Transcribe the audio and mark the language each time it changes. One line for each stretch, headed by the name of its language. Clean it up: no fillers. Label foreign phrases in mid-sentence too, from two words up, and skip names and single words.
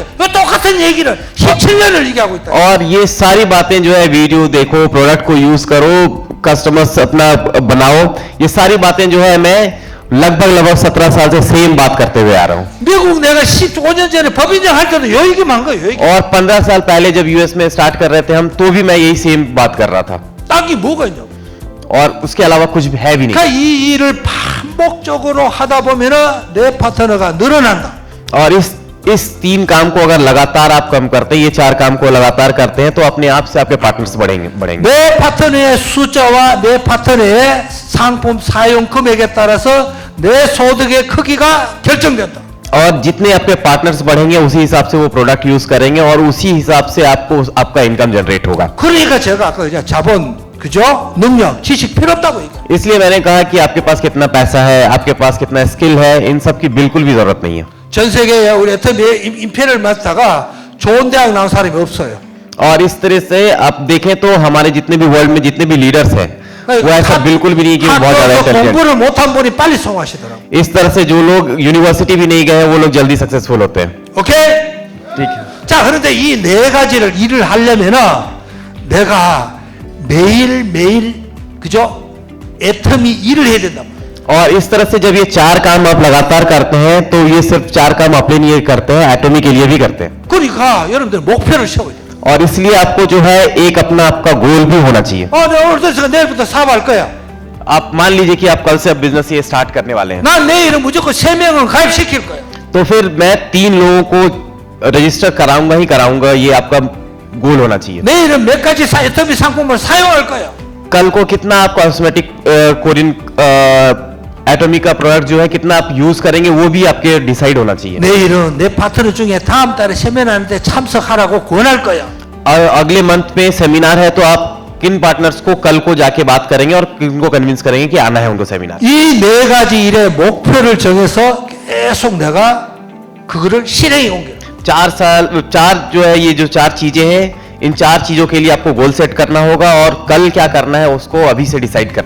Korean: 이거 똑같은 얘기를 17년을 얘기하고 있다.
Hindi: और ये सारी बातें जो है वीडियो देखो, प्रोडक्ट को यूज करो, कस्टमर्स अपना बनाओ, ये सारी बातें जो है मैं लगभग 17 साल से सेम बात करते हुए आ रहा हूँ।
Korean: 미국 내가 15년 전에 법인장 할 때도 요 얘기만 한 거예요. 요 얘기.
Hindi: और 15 साल पहले जब यूएस में स्टार्ट कर रहे थे हम, तो भी मैं यही सेम बात कर रहा था
Korean: 딴 게 뭐가 있냐고.
Hindi: और उसके अलावा कुछ भी है भी नहीं।
Korean: 그러니까 이 일을 반복적으로 하다 보면은 내 파트너가 늘어난다.
Hindi: और इस 3 काम को अगर लगातार आप कम करते हैं, ये 4 काम को लगातार करते हैं, तो अपने आप से आपके पार्टनर्स बढ़ेंगे।
Korean: 내 파트너의 숫자와 내 파트너의 상품 사용 금액에 따라서 내 소득의 크기가 결정된다.
Hindi: और जितने आपके पार्टनर्स बढ़ेंगे उसी हिसाब से वो
English: product use
Hindi: करेंगे और उसी हिसाब से आपको आपका इनकम जनरेट होगा।
Korean: 그러니까 제가 아까 그냥 자본, 그죠? 능력, 지식 필요 없다고 얘기해요.
Hindi: इसलिए मैंने कहा कि आपके पास कितना पैसा है, आपके पास कितना स्किल है, इन सब की बिल्कुल भी जरूरत नहीं है।
Korean: 전 세계에 우리 애터미의 임페리얼 맡다가 좋은 대학 나온 사람이 없어요.
Hindi: और इस तरह से आप देखें तो हमारे जितने भी वर्ल्ड में जितने भी लीडर्स हैं, वो ऐसा बिल्कुल भी नहीं कि वो बहुत ज्यादा
Korean: 학교에서
Hindi: इंटेलिजेंट।
Korean: 공부를 못한 분이 빨리 성공하시더라고.
Hindi: इस तरह से जो लोग यूनिवर्सिटी भी नहीं गए हैं, वो लोग जल्दी सक्सेसफुल होते हैं।
Korean: 오케이?
Hindi: ठीक है।
Korean: 자, 그런데 이 네 가지를 일을 하려면은 내가 매일매일, 그죠? 애터미 일을 해야 된단 말이에요.
Hindi: और इस तरह से जब ये 4 काम आप लगातार करते हैं, तो ये सिर्फ 4 काम अपने लिए करते हैं, एटॉमी के लिए भी करते हैं।
Korean: 그러니까 여러분들 목표를 세워야 돼요.
Hindi: और इसलिए आपको जो है एक अपना आपका गोल भी होना चाहिए।
Korean: 내가 오늘부터 내일부터 사업할 거야.
Hindi: आप मान लीजिए कि आप कल से अब बिजनेस ये स्टार्ट करने वाले हैं,
Korean: 난 내일은 무조건 3명을 가입시킬 거야.
Hindi: तो फिर मैं 3 लोगों को रजिस्टर कराऊंगा ही कराऊंगा, ये आपका गोल होना चाहिए।
Korean: 내일은 몇 가지 애터미 상품을 사용할 거야.
Hindi: कल को कितना आप
English: cosmetic Korean
Hindi: एटॉमी का प्रोडक्ट जो है कितना आप यूज करेंगे, वो भी आपके डिसाइड होना चाहिए।
Korean: 내일은 내 파트너 중에 다음 달에 세미나 하는데 참석하라고 권할 거야.
Hindi: और अगले मंथ में सेमिनार है, तो आप किन पार्टनर्स को कल को जाके बात करेंगे और किनको कन्विंस करेंगे कि आना है उनको सेमिनार।
Korean: 이 네 가지 일의 목표를 정해서 계속 내가 그거를 실행에 옮겨.
Hindi: 4 जो है, ये जो 4 चीजें हैं, इन 4 चीजों के लिए आपको
English: goal set
Hindi: करना होगा और कल क्या करना है उसको अभी से डिसाइड करना